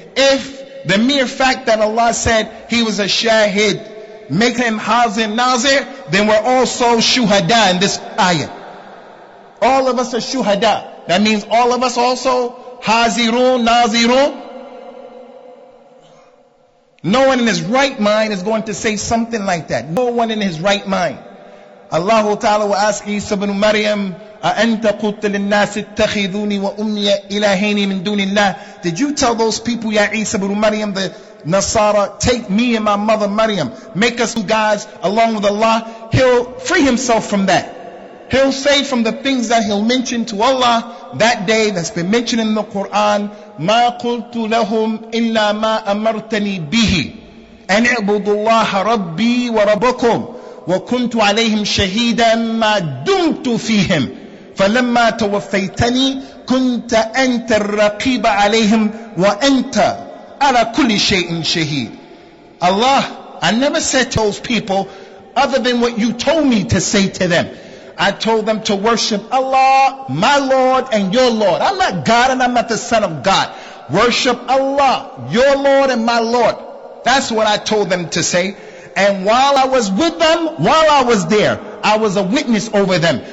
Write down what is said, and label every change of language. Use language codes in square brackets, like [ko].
[en] If the mere fact that Allah said he was a shahid make him hazir nazir, then we're also shuhada in this ayah. All of us are shuhada. That means all of us also hazirun, nazirun. No one in his right mind is going to say something like that. No one in his right mind. Allah Ta'ala will ask Isa ibn Maryam, [ar] أَأَنْتَ قُلْتَ لِلنَّاسِ اتَّخِذُونِي وَأُمِّيَ إِلَهَيْنِ مِن دُونِ اللَّهِ. [en] Did you tell those people, Ya Isa ibn Maryam, the Nasara, take me and my mother Maryam, make us two gods along with Allah? He'll free himself from that. He'll say from the things that he'll mention to Allah that day that's been mentioned in the Quran, [ar] مَا قُلْتُ لَهُمْ إِلَّا مَا أَمَرْتَنِي بِهِ أَنْ اعْبُدُوا اللَّهَ رَبِّي وَرَبَّكُمْ وَكُنْتُ عَلَيْهِمْ شَهِيدًا مَا دُمْتُ فِيهِمْ فَلَمَّا تَوَفَّيْتَنِي كُنْتَ أَنْتَ الرَّقِيبَ عَلَيْهِمْ وَأَنْتَ عَلَى كُلِّ شَيْءٍ شَهِيدٌ. [en] Allah, I never said to those people other than what you told me to say to them. I told them to worship Allah, my Lord and your Lord. I'm not God and I'm not the son of God. Worship Allah, your Lord and my Lord. That's what I told them to say. And while I was with them, while I was there, I was a witness over them.